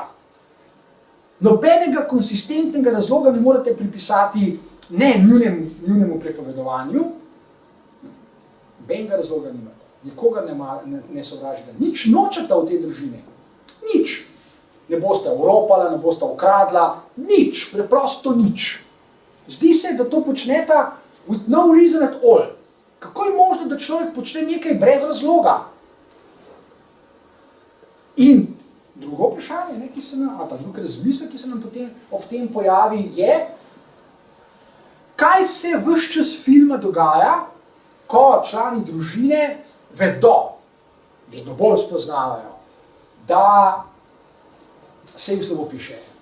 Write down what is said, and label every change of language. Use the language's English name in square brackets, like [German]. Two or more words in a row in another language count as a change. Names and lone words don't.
[Slovenian] Nobenega konsistentnega razloga ne morete pripisati ne njunemu prepovedovanju, nobenega razloga nimate. Nikogar ne sovražite. Nič nočete v tej družini. Nič. Ne boste oropala, ne boste ukradla, nič, preprosto nič. Zdi se, da to počneta [English] with no reason at all. [Slovenian] Kako je možno, da človek počne nekaj brez razloga? In drugo vprašanje, ne, ali pa drug razmislek, ki se nam potem ob tem pojavi, je, kaj se ves čas filma dogaja, ko člani družine vedno bolj spoznavajo, da se jim slabo piše.